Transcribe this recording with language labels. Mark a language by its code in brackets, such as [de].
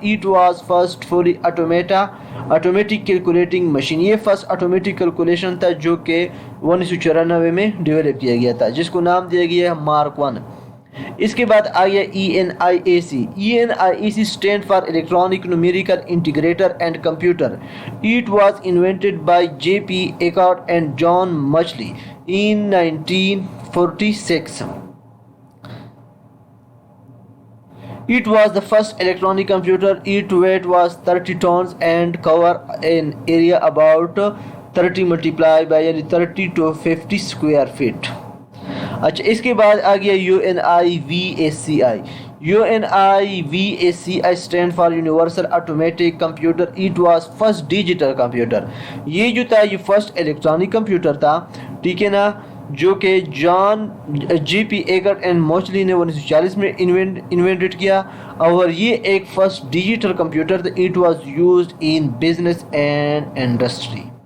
[en] It was first fully automatic calculating machine. [ur] یہ first automatic calculation تھا جو کہ 1994 میں ڈیولپ کیا گیا تھا، جس کو نام دیا گیا ہے مارک ون. اس کے بعد آ گیا ENIAC. [en] ENIAC stand for Electronic Numerical Integrator and Computer. It was invented by J.P. Eckert and John Muchley in 1946. It was the first electronic computer. Its weight was 30 tons and cover an area about 30 multiplied by 30 to 50 square feet. [ur] اچھا اس کے بعد آ گیا UNIVACI. [en] UNIVACI stand for Universal Automatic Computer. It was first digital computer. [ur] یہ جو تھا یہ first electronic computer تھا، ٹھیک ہے نا، جو کہ جان جی پی ایکرٹ اینڈ موچلی نے 1940 میں انوینٹڈ کیا، اور یہ ایک فرسٹ ڈیجیٹل کمپیوٹر تھا. [en] It was used in business and industry.